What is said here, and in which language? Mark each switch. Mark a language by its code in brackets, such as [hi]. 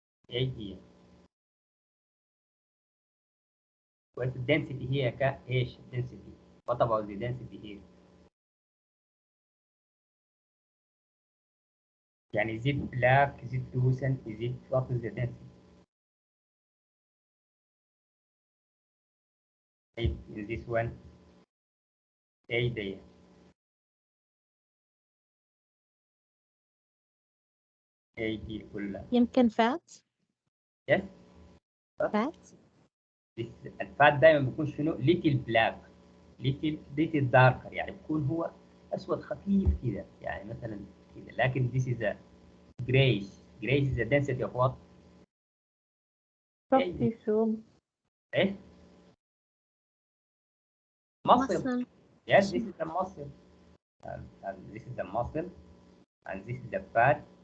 [ar] ايه هي؟ [en] What's the density here? ايش density? What about the density here? يعني is it black? Is it lucent? Is it what is the density? In this one, [ar] ايه دي؟ ايه دي كلها؟ يمكن فات. [en] Yes. [ar] فات. الفات دايما بيكون شنو؟ [en] little black, little darker، [ar] يعني بيكون هو اسود خفيف كده، يعني مثلا كده. [en] لكن this is a grayish. Grayish is the density of what? soft tissue. [ar] ايه؟ muscle. [en] muscle. Yes, this is the muscle. And this is the muscle and this is the fat.